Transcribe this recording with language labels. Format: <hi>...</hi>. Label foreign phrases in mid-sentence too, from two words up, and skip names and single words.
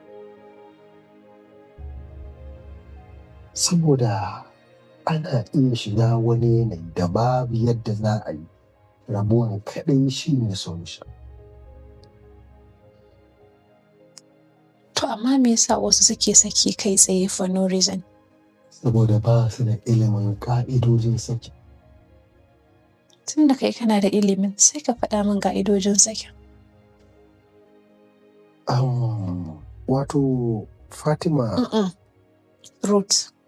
<ha>Saboda ana iya shiga wani yanayi da babu yadda za a yi, rabuwan kaɗai shi ne solution. To amma me yasa wasu suke saki kai tsaye</ha> <en>for no reason?</en> <ha>Saboda ba su da ilimin ƙa'idojin saki. Tun da kai kana da ilimin sai ka faɗa min ƙa'idojin sakin. Wato Fatima. Ruth.</ha>